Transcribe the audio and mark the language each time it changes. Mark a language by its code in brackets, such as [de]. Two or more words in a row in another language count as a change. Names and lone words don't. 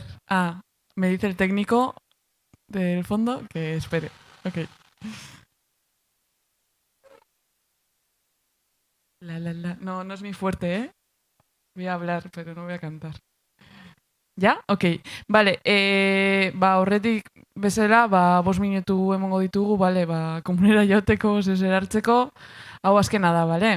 [es] Me dice el técnico del fondo que espere. Ok. No, no es mi fuerte, ¿eh? Voy a hablar, pero no voy a cantar. ¿Ya? Ok. Vale, [eu] horretik bezala, 5 minutu emongo ditugu, vale, komunera joteko, hartzeko, hau azkena da, vale?